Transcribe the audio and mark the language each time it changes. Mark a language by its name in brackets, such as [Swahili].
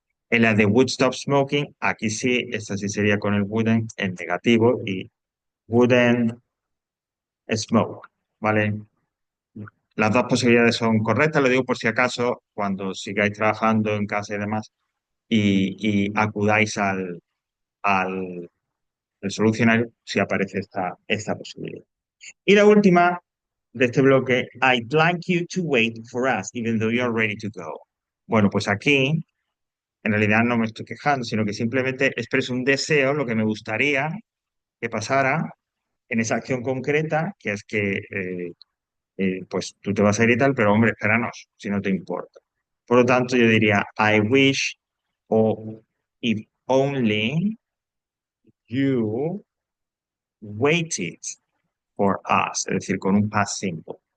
[Spanish] En la de would stop smoking, aquí sí, esta sí sería con el wouldn't en negativo y wouldn't smoke, ¿vale? Las dos posibilidades son correctas, lo digo por si acaso, cuando sigáis trabajando en casa y demás, y acudáis al, al solucionario, si aparece esta posibilidad. Y la última de este bloque, [English] I'd like you to wait for us, even though you're ready to go. [Spanish] Bueno, pues aquí en realidad no me estoy quejando, sino que simplemente expreso un deseo, lo que me gustaría que pasara en esa acción concreta, que es que pues tú te vas a ir y tal, pero hombre, espéranos, si no te importa. Por lo tanto, yo diría, [English] I wish o if only you waited for us, [Spanish] es decir, con un past simple.